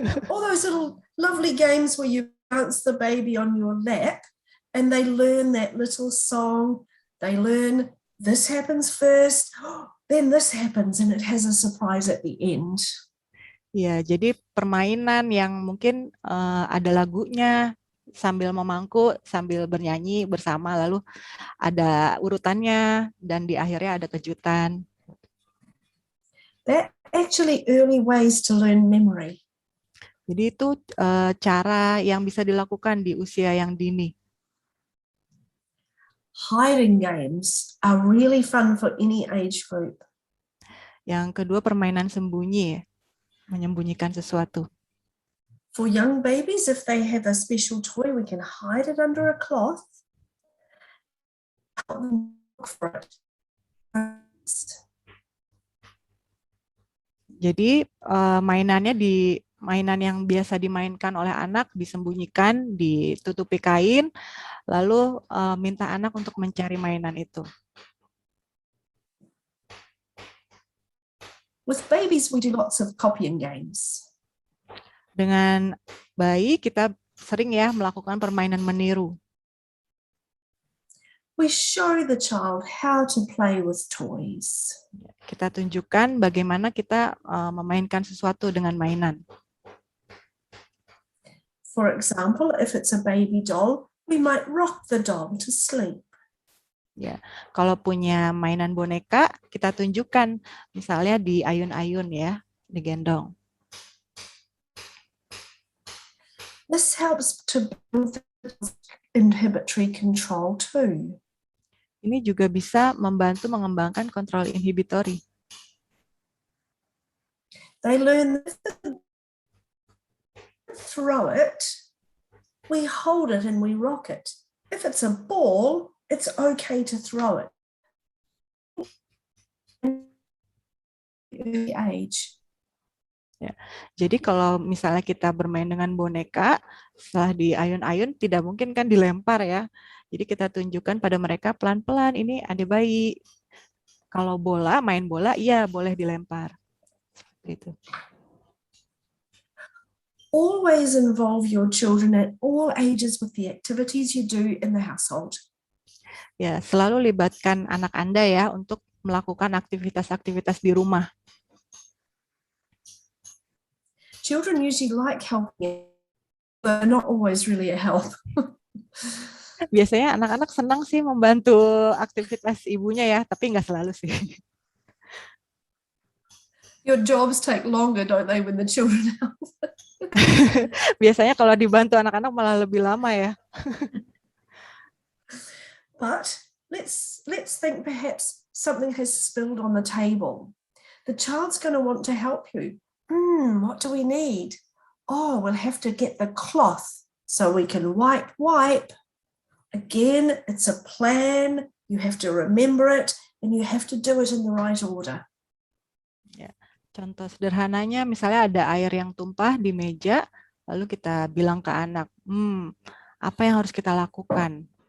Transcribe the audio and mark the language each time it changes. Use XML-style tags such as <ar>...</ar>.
<en>All those little lovely games where you bounce the baby on your lap and they learn that little song. They learn this happens first, then this happens, and it has a surprise at the end.</en> <id>Ya, jadi permainan yang mungkin ada lagunya sambil memangku, sambil bernyanyi bersama, lalu ada urutannya dan di akhirnya ada kejutan.</id> <en>That actually early ways to learn memory.</en> <id>Jadi itu cara yang bisa dilakukan di usia yang dini.</id> <en>Hiding games are really fun for any age group.</en> <id>Yang kedua, permainan sembunyi, menyembunyikan sesuatu.</id> <en>For young babies, if they have a special toy, we can hide it under a cloth. Look for it.</en> <id>Jadi mainan yang biasa dimainkan oleh anak disembunyikan, ditutupi kain, lalu minta anak untuk mencari mainan itu.</id> <en>With babies, we do lots of copying games.</en> <id>Dengan bayi kita sering ya melakukan permainan meniru.</id> <en>We show the child how to play with toys.</en> <id>Kita tunjukkan bagaimana kita memainkan sesuatu dengan mainan.</id> <en>For example, if it's a baby doll, we might rock the doll to sleep.</en> <id>Ya, kalau punya mainan boneka, kita tunjukkan misalnya di ayun-ayun ya, digendong.</id> <en>This helps to build inhibitory control too.</en> <id>Ini juga bisa membantu mengembangkan kontrol inhibitori.</id> <en>They learn throw it, we hold it and we rock it. If it's a ball, it's okay to throw it. Early age.</en> <id>Ya. Jadi kalau misalnya kita bermain dengan boneka, setelah di ayun-ayun tidak mungkin kan dilempar ya. Jadi kita tunjukkan pada mereka pelan-pelan, ini ada bayi. Kalau bola, main bola, iya boleh dilempar. Seperti itu.</id> <en>Always involve your children at all ages with the activities you do in the household.</en> <id>Ya, selalu libatkan anak Anda ya untuk melakukan aktivitas-aktivitas di rumah.</id> <en>Children usually like helping, but not always really a help.</en> <id>Biasanya anak-anak senang sih membantu aktivitas ibunya ya, tapi nggak selalu sih.</id> <en>Your jobs take longer, don't they, when the children help?</en> <id>Biasanya kalau dibantu anak-anak malah lebih lama ya.</id> <en>But let's think perhaps something has spilled on the table. The child's going to want to help you. What do we need? Oh, we'll have to get the cloth so we can wipe. Again, it's a plan. You have to remember it and you have to do it in the right order.</en> <id>Ya, contoh sederhananya misalnya ada air yang tumpah di meja, lalu kita bilang ke anak, apa yang harus kita lakukan?</id>